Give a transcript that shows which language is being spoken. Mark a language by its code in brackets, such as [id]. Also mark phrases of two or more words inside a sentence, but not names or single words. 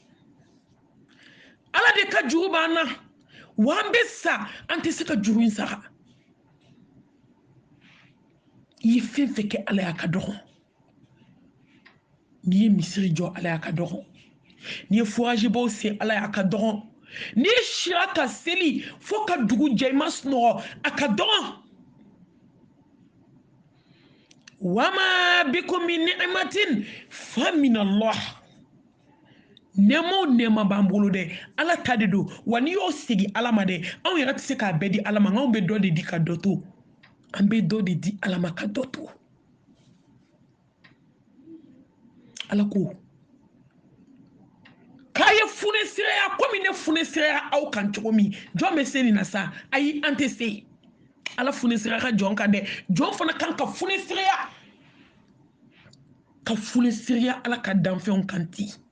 [bm] Ala de ka juru b'an na, wa an bɛ sa an tɛ se ka juru in sara. i ye fɛn fɛn kɛ ala y'a ka dɔgɔn n'i ye misiri jɔ ala y'a ka dɔgɔn n'i ye foragebaw sen ala y'a ka dɔgɔn n'i ye sira ka seli fo ka dugu jɛ i ma sunɔgɔ a ka dɔgɔn [ar] وما بكم من نعمة فمن الله [bm] nɛma o nɛma b'an bolo dɛ ala ta de don wa n'i y'o segi ala ma dɛ anw yɛrɛ tɛ se k'a bɛɛ di ala ma anw bɛ dɔ de di ka dɔ to an bɛ dɔ de di ala ma ka dɔ to ala ko k'a ye funesiraya komi ne funesiraya aw kan cogo min jɔn bɛ se nin na sa ayi an tɛ se ala funesiraya ka jɔn kan dɛ jɔn fana kan ka funesiraya ala ka danfɛnw kan ten